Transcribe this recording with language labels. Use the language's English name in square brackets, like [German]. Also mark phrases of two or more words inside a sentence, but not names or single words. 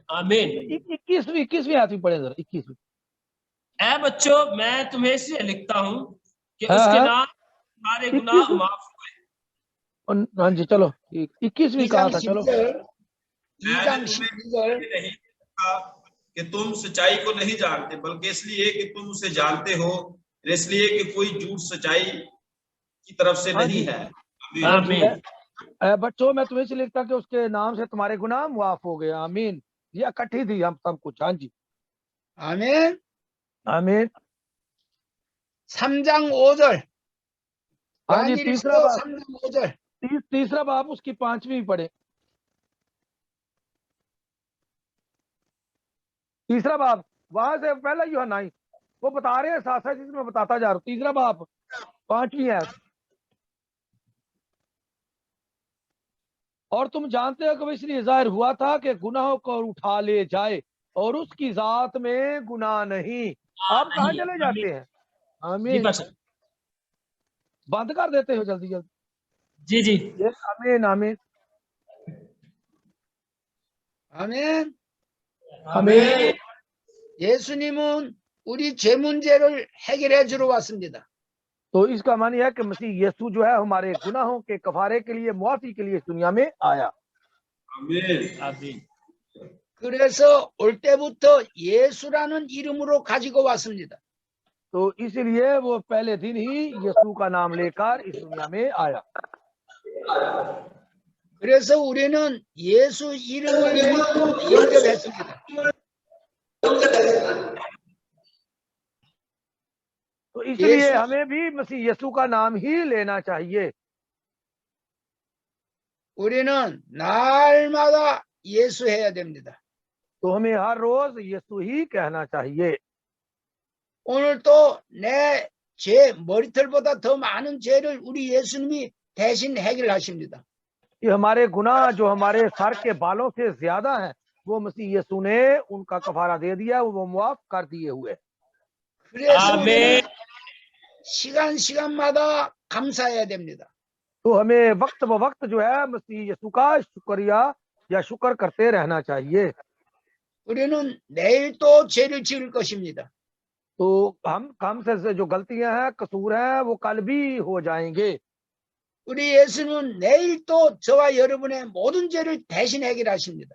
[Hindi] आमीन। 21वीं आयत भी पढ़े जरा। 21वीं। ऐ बच्चों, मैं तुम्हें इसलिए लिखता हूँ कि हाँ, उसके हाँ। नाम सारे गुनाह माफ हुए। हाँ जी, चलो 21वीं कहा था। चलो [Korean] 2장 12절. [Hindi] नहीं कहा कि तुम सच्चाई को नहीं जानते, बल्कि इसलिए कि तुम उसे जानते हो, इसलिए कि कोई झूठ सच्चाई की तरफ से हाँ नहीं जी। है। आमीन। बच्चों, मैं तुम्हें इसलिए लिखता कि उसके नाम से तुम्हारे गुनाह मुआफ हो गए। आमीन। ये इकट्ठी थी हम सब कुछ। हाँ जी, [Korean] 아멘. [Hindi] आमीन। [Korean] 3장 5절. [Hindi] हाँ जी, [Korean] 요한 [Hindi] 3 बाब [Korean] 3장 5절. [Hindi] 3 बाब उसकी 5वीं पढ़े। 3 बाब वहां से पहला यूहन्ना वो बता रहे हैं साथ साथ जिसमें बताता जा रहा हूँ। 3 बाब 5वीं है। और तुम जानते हो कि वो इसलिए जाहिर हुआ था कि गुनाहों को उठा ले जाए, और उसकी जात में गुनाह नहीं। आप कहाँ नहीं। चले जाते हैं? जी आमीन। पास्टर। बंद कर देते हो जल्दी जल्दी। जी जी ये आमीन आमीन। [Korean] 아멘. [Hindi] आमीन। [Korean] 예수님은 우리 죄 문제를 해결해 주러 왔습니다. [Hindi] तो इसका मान यह है कि मसीह यीशु जो है हमारे गुनाहों के कफारे के लिए, मुआफी के लिए इस दुनिया में आया। आमीन। [Korean] 그래서 올 때부터 예수라는 이름으로 가지고 왔습니다. [Hindi] तो इसलिए वो पहले दिन ही यीशु का नाम लेकर इस दुनिया में आया। [Korean] 그래서 우리는 예수 이름을 믿고 영접했습니다. [Hindi] तो इसलिए यीशु- हमें भी मसीह यीशु का नाम ही लेना चाहिए। [Korean] 우리는 날마다 예수 해야 됩니다. [Hindi] तो हमें हर रोज यीशु ही कहना चाहिए। [Korean] 오늘도 내 죄 머리털보다 더 많은 죄를 우리 예수님이 대신 해결하십니다. [Hindi] कि हमारे गुनाह जो हमारे सर के बालों से ज्यादा हैं, वो मसीह यीशु ने उनका कफारा दे दिया, वो मुआफ कर दिए हुए। [Korean] 그래서 아멘. 우리는 시간마다 감사해야 됩니다. [Hindi] तो हमें वक्त ब वक्त जो है मसीह यीशु का शुक्रिया या शुक्र करते रहना चाहिए। [Korean] 우리는 내일 또 죄를 지을 것입니다. [Hindi] तो हम से जो गलतियां हैं, कसूर हैं, वो कल भी हो जाएंगे। [Korean] 우리 예수님은 내일 또 저와 여러분의 모든 죄를 대신 해결하십니다.